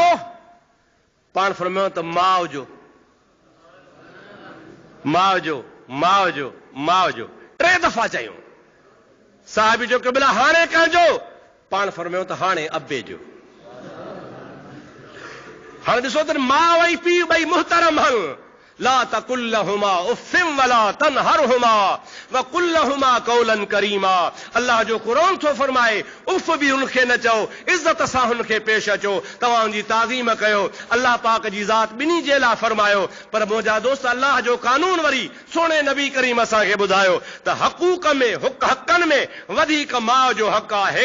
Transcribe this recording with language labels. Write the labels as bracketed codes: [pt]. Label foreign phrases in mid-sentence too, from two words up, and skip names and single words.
[sd] पाण फरमायो त माउ जो, माउ जो, माउ जो, माउ जो। 3 दफ़ा चयूं। साहिब जो कि भला हाणे कंहिंजो? पाण फरमायो त हाणे अबे जो। हाणे ॾिसो त माउ ऐं पीउ ॿई मुहतरम हल। [ar] لا تقل لهما أف ولا تنهرهما وقل لهما قولا كريما. [sd] अल्लाह जो क़ुरान थो फरमाए, उफ़ बि उनखे न चओ, इज़त सां हुनखे पेश अचो, तव्हांजी ताज़ीम कयो। अल्लाह पाक जी ज़ात ॿिन्ही जे लाइ फरमायो। पर मुंहिंजा दोस्त, अल्लाह जो कानून वरी सोणे नबी करीम असांखे ॿुधायो त हक़ूक़ में, हक़नि में वधीक माउ जो हक़ आहे।